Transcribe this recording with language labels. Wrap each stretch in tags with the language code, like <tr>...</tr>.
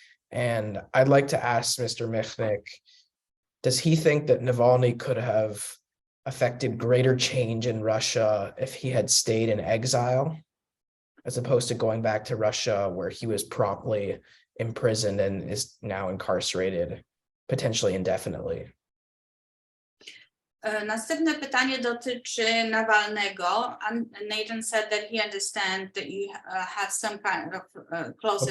<en>And I'd like to ask Mr. Michnik, does he think that Navalny could have affected greater change in Russia if he had stayed in exile, as opposed to going back to Russia where he was promptly imprisoned and is now incarcerated, potentially indefinitely?</en> <pl>Następne pytanie dotyczy Nawalnego.</pl> <en>Nathan said that he understands that you have some kind of closer</en>